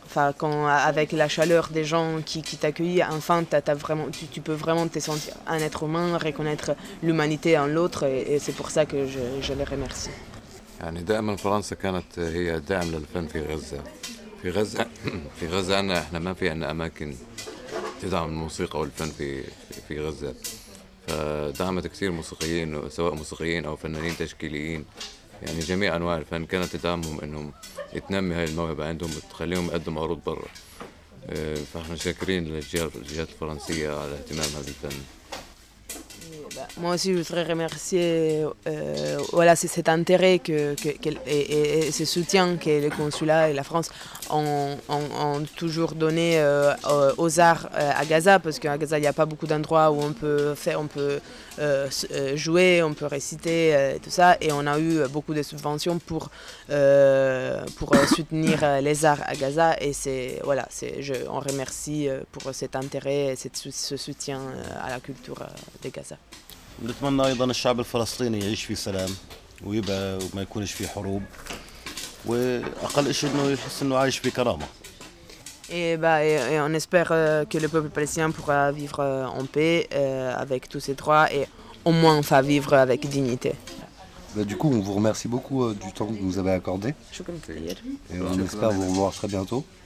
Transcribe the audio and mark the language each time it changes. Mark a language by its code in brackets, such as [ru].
[fr] Enfin, avec la chaleur des gens qui t'accueillent, enfin, tu peux vraiment te sentir un être humain, reconnaître l'humanité en l'autre. Et c'est pour ça que je les remercie. [ar] يعني دائما فرنسا كانت هي دعم للفن في غزة. في غزة احنا ما في عندنا أماكن تدعم الموسيقى والفن في غزة. فدعمت كثير موسيقيين، سواء موسيقيين أو فنانين تشكيليين. يعني جميع أنواع الفن كانت تدعمهم إنهم يتنمي هاي الموهبة عندهم وتخليهم يقدم عروض برا، فاحنا شاكرين للجهات الفرنسية على اهتمامها بالفن. [fr] Moi aussi, je voudrais remercier cet intérêt et ce soutien que le consulat et la France ont toujours donné aux arts à Gaza, parce qu'à Gaza, il n'y a pas beaucoup d'endroits où on peut jouer, on peut réciter, tout ça. Et on a eu beaucoup de subventions pour soutenir les arts à Gaza. Et on remercie pour cet intérêt et ce soutien à la culture de Gaza. [ar] بنتمنى ايضا الشعب الفلسطيني يعيش في سلام ويبقى وما يكونش في حروب واقل شيء انه يحس انه عايش بكرامه [fr] et on espère que le peuple palestinien pourra vivre en paix avec tous ses droits et au moins enfin vivre avec dignité. Du coup, on vous remercie beaucoup du temps que vous avez accordé. Et on espère vous revoir très bientôt.